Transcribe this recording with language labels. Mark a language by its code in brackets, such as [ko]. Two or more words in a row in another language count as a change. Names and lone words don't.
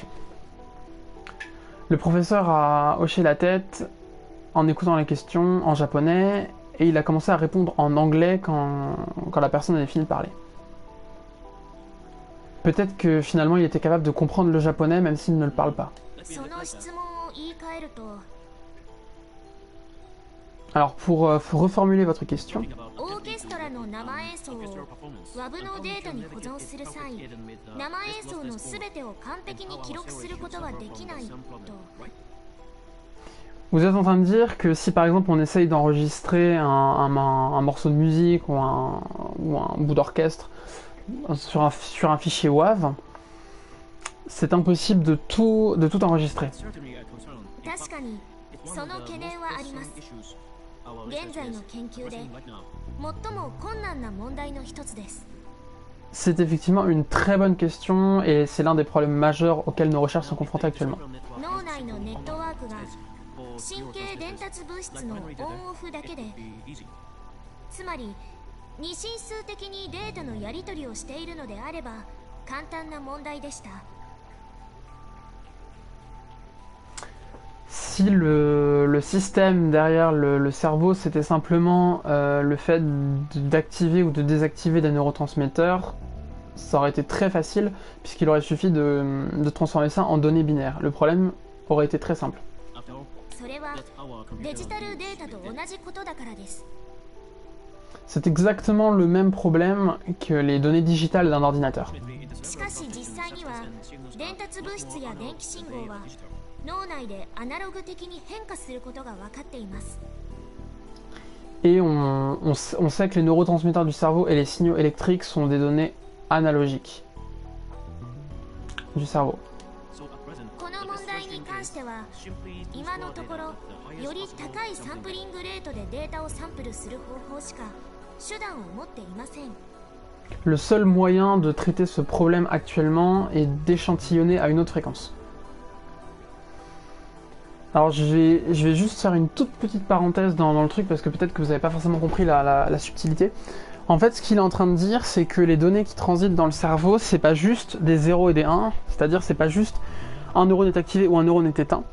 [fr] Le professeur a hoché la tête en écoutant la question en japonais et il a commencé à répondre en anglais quand la personne avait fini de parler. Peut-être que finalement il était capable de comprendre le japonais même s'il ne le parle pas. [ja] その質問を言い換えると、 [fr] Alors pour reformuler votre question, [ja] オーケストラの生演奏を WAV のデータに保存する際、生演奏のすべてを完璧に記録することはできないと。 [fr] vous êtes en train de dire que si par exemple on essaye d'enregistrer un morceau de musique ou un bout d'orchestre sur un fichier WAV, c'est impossible de tout enregistrer. [ja] 確かにその懸念はあります。現在の研究で最も困難な問題の一つです。 [fr] C'est effectivement une très bonne question et c'est l'un des problèmes majeurs auxquels nos recherches sont confrontées actuellement. [ja] 脳内のネットワークが神経伝達物質のオンオフだけで、つまり二進数的にデータのやり取りをしているのであれば簡単な問題でした。 [fr] Si le système derrière le cerveau c'était simplement le fait d'activer ou de désactiver des neurotransmetteurs, ça aurait été très facile puisqu'il aurait suffi de transformer ça en données binaires. Le problème aurait été très simple. [ja] それはデジタルデータと同じことだからです。 [fr] C'est exactement le même problème que les données digitales d'un ordinateur. [ja] しかし実際には伝達物質や電気信号は脳内でアナログ的に変化することが分かっています。 [fr] Et on sait que les neurotransmetteurs du cerveau et les signaux électriques sont des données analogiques du cerveau. [ja] この問題に関しては今のところより高いサンプリングレートでデータをサンプルする方法しか手段を持っていません。 [fr] Le seul moyen de traiter ce problème actuellement est d'échantillonner à une autre fréquence. Alors je vais juste faire une toute petite parenthèse dans le truc parce que peut-être que vous n'avez pas forcément compris la subtilité. En fait, ce qu'il est en train de dire, c'est que les données qui transitent dans le cerveau, c'est pas juste des 0 et des 1, c'est-à-dire c'est pas juste un neurone est activé ou un neurone est éteint.